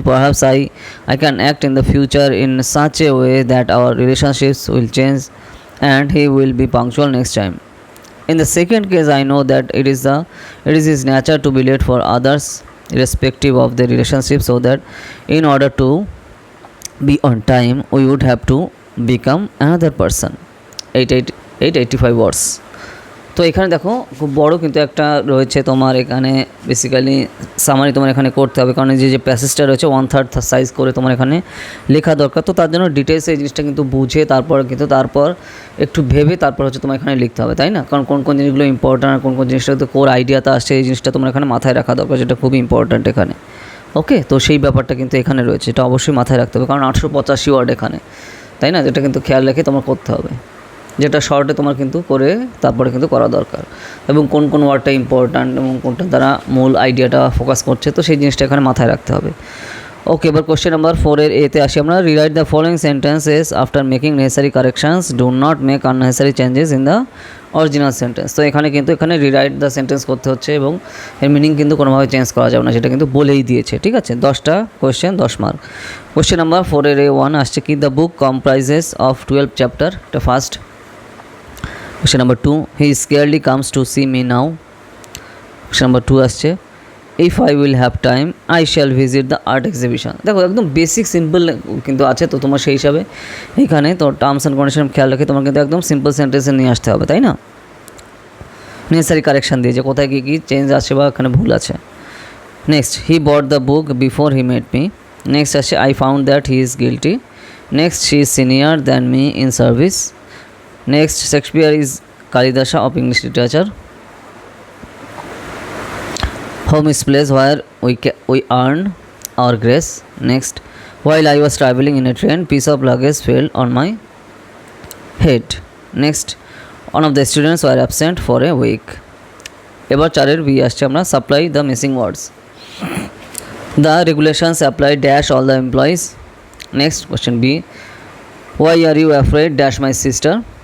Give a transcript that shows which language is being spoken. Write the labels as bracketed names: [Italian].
[English] Perhaps I can act in the future in such a way that our relationships will change and he will be punctual next time. In the second case, I know that it is his nature to be late for others, irrespective of the relationship, so that in order to be on time, we would have to become another person. 885 words. [Bangla] তো এখানে দেখো খুব বড় কিন্তু একটা রয়েছে তোমার এখানে বেসিক্যালি সামারি তোমার এখানে করতে হবে, কারণ যে প্যাসেজটা রয়েছে 1/3 সাইজ করে তোমার এখানে লেখা দরকার। তো তার জন্য ডিটেলসে এই জিনিসটা কিন্তু বুঝে তারপর একটু ভেবে তারপর হচ্ছে তোমার এখানে লিখতে হবে, তাই না? কারণ কোন জিনিসগুলো ইম্পর্ট্যান্ট আর কোন জিনিসটা তো কোর আইডিয়াটা আসছে, এই জিনিসটা তোমার এখানে মাথায় রাখা দরকার, যেটা খুবই ইম্পর্ট্যান্ট এখানে। ওকে, তো সেই ব্যাপারটা কিন্তু এখানে রয়েছে, এটা অবশ্যই মাথায় রাখতে হবে, কারণ 885 ওয়ার্ড এখানে, তাই না? যেটা কিন্তু খেয়াল রেখে তোমার করতে হবে, যেটা শর্টে তোমার কিন্তু করে তারপরে কিন্তু করা দরকার, এবং কোন ওয়ার্ডটা ইম্পর্ট্যান্ট এবং কোনটা দ্বারা মূল আইডিয়াটা ফোকাস করছে, তো সেই জিনিসটা এখানে মাথায় রাখতে হবে। ওকে, এবার কোশ্চেন নাম্বার 4 এর এতে আসি আমরা। [English] Rewrite the following sentences after making necessary corrections, do not make unnecessary changes in the original sentence. [Bangla] তো এখানে রিরাইট দ্য সেন্টেন্স করতে হচ্ছে এবং এর মিনিং কিন্তু কোনোভাবে চেঞ্জ করা যাবে না, সেটা কিন্তু বলেই দিয়েছে, ঠিক আছে? 10টা কোয়েশ্চেন 10 মার্ক। কোশ্চেন নাম্বার 4 এর A1 আসছে কি, [English] the book comprises of 12 chapter, [Bangla] এটা first. [English] Question number 2, he scarcely comes to see me now. Question number 2 আসছে, if I will have time I shall visit the art exhibition। [Bangla] দেখো একদম basic simple কিন্তু আছে, তো তোমার সেই হিসাবে এখানে তো টার্মস অ্যান্ড কন্ডিশন খেয়াল রেখে তোমার কিন্তু একদম সিম্পল সেন্টেন্সে নিয়ে আসতে হবে, তাই না? নেসেসারি কারেকশান দিয়ে যে কোথায় কী চেঞ্জ আছে বা এখানে ভুল আছে। Next, [English] He bought the book before he met me. Next আসছে, I found that he is guilty. Next, she is senior than me in service. Next, Shakespeare is Kalidasa of English literature. Home is place where we earn our grace. Next, while I was traveling in a train, piece of luggage fell on my head. Next one of the students were absent for a week. [Bangla] এবার 4 B আসছে আমরা [English] Supply the missing words. The regulations apply dash all the employees. Next question B, why are you afraid dash my sister.